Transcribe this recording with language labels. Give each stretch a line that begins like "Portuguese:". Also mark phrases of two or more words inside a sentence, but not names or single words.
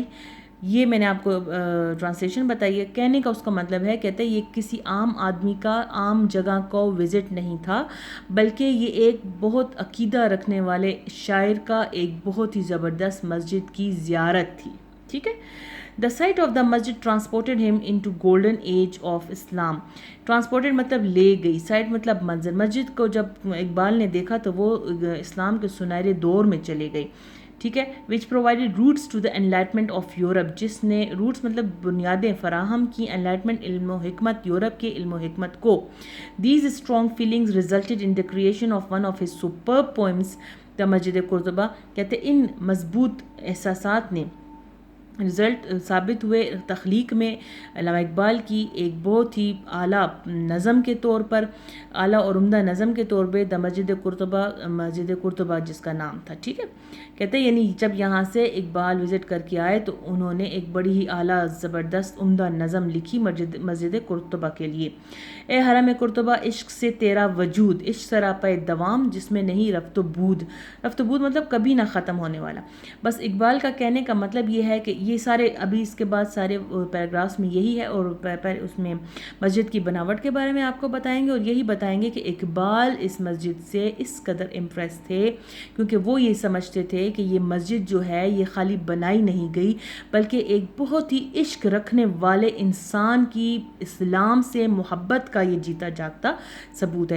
Urdu: یہ میں نے آپ کو ٹرانسلیشن بتائی ہے. کہنے کا اس کا مطلب ہے، کہتے ہیں یہ کسی عام آدمی کا عام جگہ کو وزٹ نہیں تھا، بلکہ یہ ایک بہت عقیدہ رکھنے والے شاعر کا ایک بہت ہی زبردست مسجد کی زیارت تھی. ٹھیک ہے.
English: The sight of the Masjid transported him into Golden Age of Islam.
Urdu: ٹرانسپورٹڈ مطلب لے گئی، سائٹ مطلب منظر. مسجد کو جب اقبال نے دیکھا تو وہ اسلام کے سنہرے دور میں چلے گئی. ٹھیک ہے.
English: which provided roots to the enlightenment of Europe,
Urdu: جس نے روٹس مطلب بنیادیں فراہم کی انلائٹمنٹ علم و حکمت، یورپ کے علم و حکمت کو.
English: These strong feelings resulted in the creation of one of his superb poems the Masjid Qurtuba.
Urdu: کہتے ان مضبوط احساسات نے رزلٹ ثابت ہوئے تخلیق میں علامہ اقبال کی ایک بہت ہی اعلیٰ نظم کے طور پر، اعلیٰ اور عمدہ نظم کے طور پہ دا مسجد قرطبہ، مسجد قرطبہ جس کا نام تھا. ٹھیک ہے. کہتے ہیں یعنی جب یہاں سے اقبال وزٹ کر کے آئے تو انہوں نے ایک بڑی ہی اعلیٰ زبردست عمدہ نظم لکھی مسجد قرطبہ کے لیے. اے حرم قرطبہ، عشق سے تیرا وجود، عشق سراپا دوام جس میں نہیں رفت و بود. رفت و بود مطلب کبھی نہ ختم ہونے والا. بس اقبال کا کہنے کا مطلب یہ ہے کہ یہ سارے ابھی اس کے بعد سارے پیراگرافس میں یہی ہے، اور اس میں مسجد کی بناوٹ کے بارے میں آپ کو بتائیں گے، اور یہی بتائیں گے کہ اقبال اس مسجد سے اس قدر امپریس تھے کیونکہ وہ یہ سمجھتے تھے کہ یہ مسجد جو ہے یہ خالی بنائی نہیں گئی، بلکہ ایک بہت ہی عشق رکھنے والے انسان کی اسلام سے محبت کا یہ جیتا جاگتا ثبوت ہے.